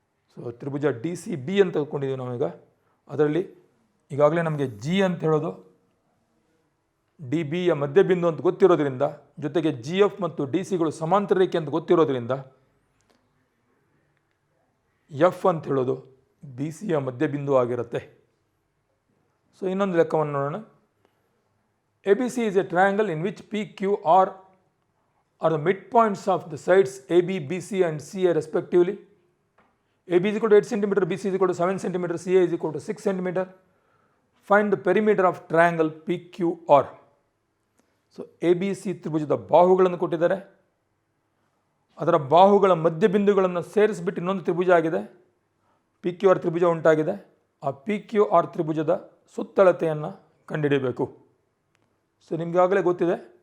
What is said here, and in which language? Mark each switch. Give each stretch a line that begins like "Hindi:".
Kannada: So ತ್ರಿಭುಜ D C B ಅಂತ ತೆಗೆದುಕೊಂಡಿದ್ದೀವಿ ನಾವೀಗ. ಅದರಲ್ಲಿ ಈಗಾಗಲೇ ನಮಗೆ ಜಿ ಅಂತ ಹೇಳೋದು ಡಿ ಬಿಯ ಮಧ್ಯಬಿಂದು ಅಂತ ಗೊತ್ತಿರೋದ್ರಿಂದ, ಜೊತೆಗೆ ಜಿ ಎಫ್ ಮತ್ತು ಡಿ ಸಿಗಳು ಸಮಾಂತರ ರೇಖೆ ಅಂತ ಗೊತ್ತಿರೋದ್ರಿಂದ ಎಫ್ ಅಂತ ಹೇಳೋದು ಬಿ ಸಿಯ ಮಧ್ಯಬಿಂದು ಆಗಿರುತ್ತೆ. ಸೊ ಇನ್ನೊಂದು ಲೆಕ್ಕವನ್ನು ನೋಡೋಣ.
English: A B C is a triangle in which P Q R are the mid points of the sides A B, B C and C A respectively. A B is equal to 8 cm, B C is equal to 7 cm, C A is equal to 6 cm. Find the perimeter of triangle P Q R.
Kannada: So A B C ತ್ರಿಭುಜದ ಬಾಹುಗಳನ್ನು ಕೊಟ್ಟಿದ್ದಾರೆ. ಅದರ ಬಾಹುಗಳ ಮಧ್ಯಬಿಂದುಗಳನ್ನು ಸೇರಿಸಿಬಿಟ್ಟು ಇನ್ನೊಂದು ತ್ರಿಭುಜ ಆಗಿದೆ, P Q R ತ್ರಿಭುಜ ಉಂಟಾಗಿದೆ. ಆ P Q R ತ್ರಿಭುಜದ ಸುತ್ತಳತೆಯನ್ನು ಕಂಡುಹಿಡಿಯಬೇಕು. ಸೊ ನಿಮಗಾಗಲೇ ಗೊತ್ತಿದೆ.